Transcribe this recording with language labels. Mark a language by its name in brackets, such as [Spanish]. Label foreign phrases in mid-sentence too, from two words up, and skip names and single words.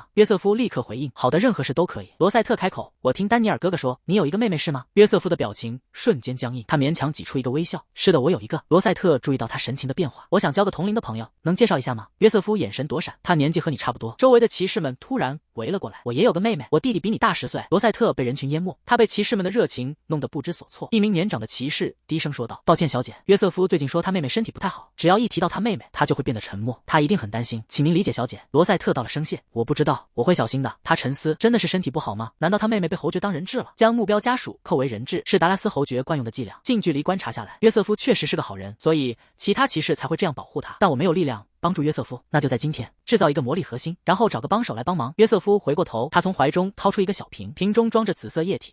[Chinese] 約瑟夫立刻回應，好的，任何事都可以。羅塞特開口，我聽丹尼爾哥哥說你有一個妹妹是嗎？約瑟夫的表情瞬間僵硬，他勉強擠出一個微笑，是的，我有一個。羅塞特注意到他神情的變化，我想交個同齡的朋友，能介紹一下嗎？約瑟夫眼神躲閃，他年紀和你差不多。周圍的騎士們突然圍了過來，我也有個妹妹，我弟弟比你大10歲。羅塞特被人群淹沒，他被騎士們的熱情弄得不知所措。一名年長的騎士低聲說道，抱歉小姐，約瑟夫最近说他妹妹身體不太好，只要一提到他妹妹，他就会变得沉默，他一定很擔心，請您理解小姐。罗塞特道了声謝，我不知道，我會小心的。他沉思，真的是身體不好嗎？難道他妹妹被侯爵當人質了？將目標家屬扣為人質是達拉斯侯爵慣用的伎倆。近距離觀察下來，約瑟夫確實是個好人，所以其他騎士才會這樣保護他，但我沒有力量幫助約瑟夫，那就在今天制造一個魔力核心，然後找個幫手來幫忙。約瑟夫回過頭，他從懷中掏出一個小瓶，瓶中裝着紫色液體。